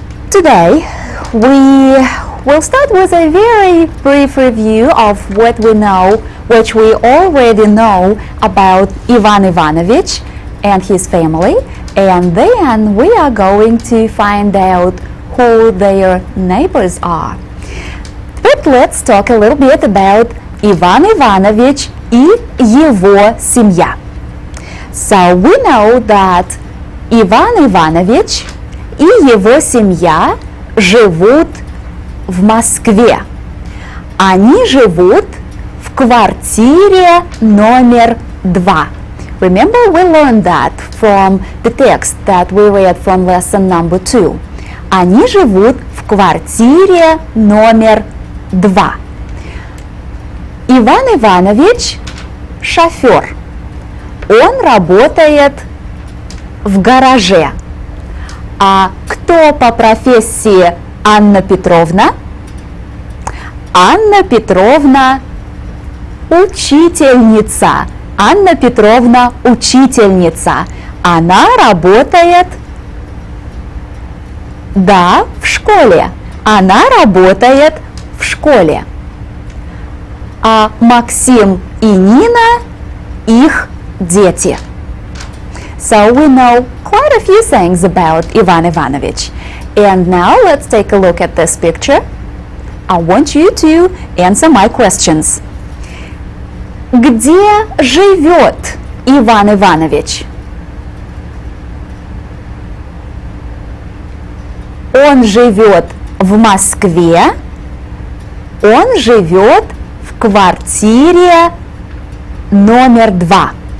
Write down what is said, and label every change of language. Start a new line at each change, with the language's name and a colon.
English: Today we will start with a very brief review of what we know, which we already know about Ivan Ivanovich and his family, and then we are going to find out who their neighbors are. But let's talk a little bit about
Russian: Иван Иванович и его семья.
English: So we know that
Russian: Иван Иванович и его семья живут в Москве. Они живут в квартире номер 2.
English: Remember, we learned that from the text that we read from lesson number 2.
Russian: Они живут в квартире номер 2. Иван Иванович – шофер. Он работает в гараже. А кто по профессии Анна Петровна? Анна Петровна – учительница. Анна Петровна – учительница. Она работает, да, в школе. Она работает в школе. А Максим и Нина – их дети.
English: So we know quite a few things about Ivan Ivanovich. And now let's take a look at this picture. I want you to answer my questions.
Russian: Где живет Иван Иванович? Он живет в Москве. Он живет в квартире номер 2.